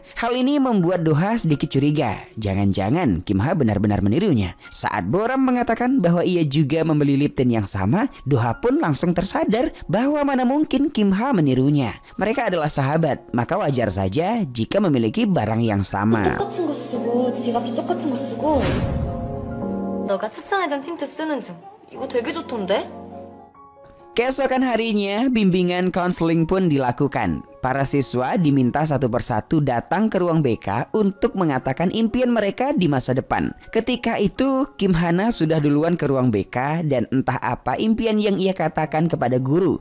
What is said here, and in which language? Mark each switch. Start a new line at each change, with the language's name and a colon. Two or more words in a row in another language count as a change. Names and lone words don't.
Indonesian: Hal ini membuat Doha sedikit curiga. Jangan-jangan Kim Ha benar-benar menirunya. Saat Boram mengatakan bahwa ia juga membeli
English: lip tint
Indonesian: yang sama, Doha pun langsung tersadar bahwa mana mungkin Kim Ha menirunya. Mereka adalah sahabat, maka wajar saja jika memiliki barang yang sama.
Korean: 똑같은 거 쓰고 지갑도 똑같은 거 쓰고 너가 추천해준 틴트 쓰는 중. 이거 되게 좋던데?
Indonesian: Keesokan harinya, bimbingan konseling pun dilakukan. Para siswa diminta satu persatu datang ke ruang BK untuk mengatakan impian mereka di masa depan. Ketika itu, Kim Hana sudah duluan ke ruang BK dan entah apa impian yang ia katakan kepada guru.